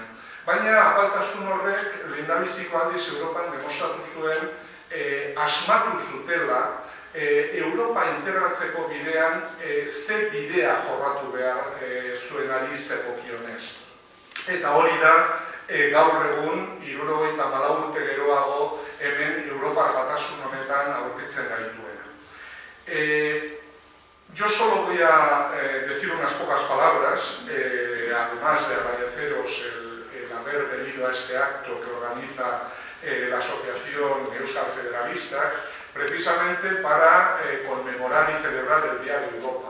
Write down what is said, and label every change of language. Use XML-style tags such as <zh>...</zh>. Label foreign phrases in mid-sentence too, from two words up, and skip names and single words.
<eu>Baina apaltasun horrek lehendabiziko aldiz Europan demostratu zuen asmatu zutela Europa integratzeko bidean ze bidea jorratu behar zuenari zekokionez. Eta hori da gaur egun 74 urte geroago hemen Europar Batasun honetan aurkitzen gaituena.</eu> <es>Yo solo voy a decir unas pocas palabras, además de agradeceros el haber venido a este acto que organiza la Asociación Euskal Federalistak, precisamente para conmemorar y celebrar el Día de Europa.</es>